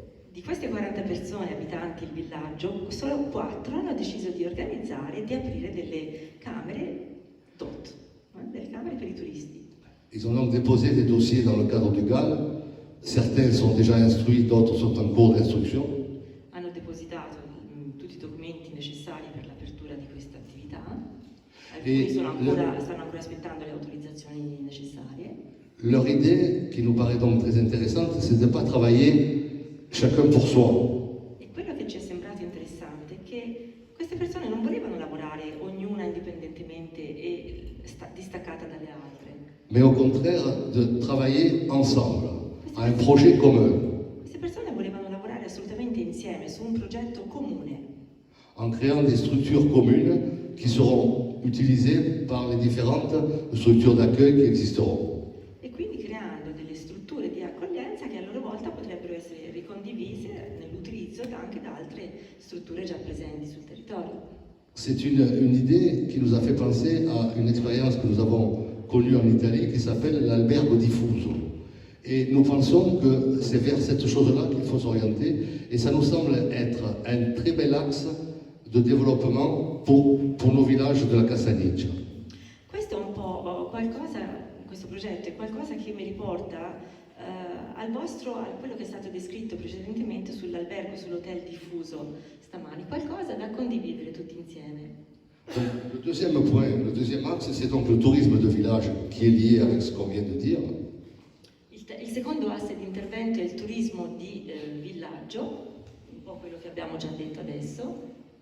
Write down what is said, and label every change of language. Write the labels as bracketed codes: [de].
[it] Di queste 40 persone abitanti il villaggio, solo 4 hanno deciso di organizzare e di aprire delle camere d'hôtes, delle camere per i turisti. [fr] Ils ont donc déposé des dossiers dans le cadre du GAL. Certains sont déjà instruits, d'autres sont en cours d'instruction. [it] Hanno depositato tutti i documenti necessari per l'apertura di questa attività. Alcuni stanno ancora aspettando le autorizzazioni necessarie. [fr] Leur idée, qui nous paraît donc très intéressante, c'est de ne pas travailler chacun pour soi. [it] E quello che ci è sembrato interessante è che queste persone non volevano lavorare ognuna indipendentemente e distaccata dalle altre. [fr] Mais au contraire de travailler ensemble, à un projet commun. [it] Queste persone volevano lavorare assolutamente insieme su un progetto comune. [fr] En créant des structures communes qui seront utilisées par les différentes structures d'accueil qui existeront. [it] E quindi creando delle strutture di accoglienza che a loro volta potrebbero essere ricondivise nell'utilizzo anche da altre strutture già presenti sul territorio. [fr] C'est une idée qui nous a fait penser à une expérience que nous avons connue en Italie qui s'appelle l'albergo diffuso. Et nous pensons que c'est vers cette chose-là qu'il faut s'orienter et ça nous semble être un très bel axe de développement pour nos villages de la Cassaniccia. [it] Questo è un po' qualcosa, questo progetto è qualcosa che mi riporta a quello che è stato descritto precedentemente sull'albergo, sull'hotel diffuso stamani, qualcosa da condividere tutti insieme. [fr] Donc, le deuxième axe, c'est donc le tourisme de village qui est lié avec ce qu'on vient de dire. [it] Il secondo asse di intervento è il turismo di villaggio, un po' quello che abbiamo già detto adesso.